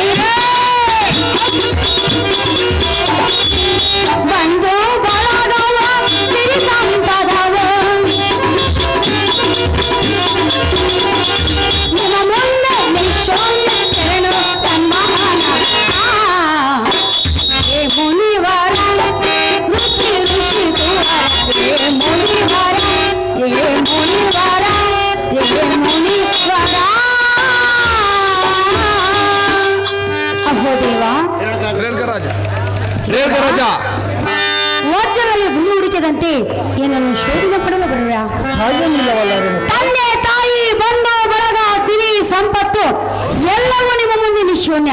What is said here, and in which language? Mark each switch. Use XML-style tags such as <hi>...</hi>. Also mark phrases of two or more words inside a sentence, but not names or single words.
<kn>ಬಂದು ಬಳಗವ ಸಿರಿ ಸಂಪದವ ನಿಮ್ಮ ಮುಂದೆ ನಿಂತೊಂದು ಶರಣು ಸನ್ಮಾನ ಏ ಮುನಿವರ ರುಚಿ ಋಷಿ ತುವರ ಏ ಮುನಿವರ ಏ ಮುನಿವರ ಏ ಮುನಿವರ ಅಹೋ ದೇವ ರೇಖರಾಜ ವಜ್ರದಲ್ಲಿ ಗುಂಡು ಹುಡುಕಿದಂತೆ ಏನನ್ನು ಶೋಧನೆ ಪಡಲು ಬರುವ ಹಾಗೇನಿಲ್ಲವಲ್ಲ ರೇಣುಕ? ತಂದೆ ತಾಯಿ ಬಂಧು ಬಳಗ ಸಿರಿ ಸಂಪತ್ತು ಎಲ್ಲವೂ ನಿಮ್ಮ ಮುಂದೆ ನಿಶೂನ್ಯ.</kn>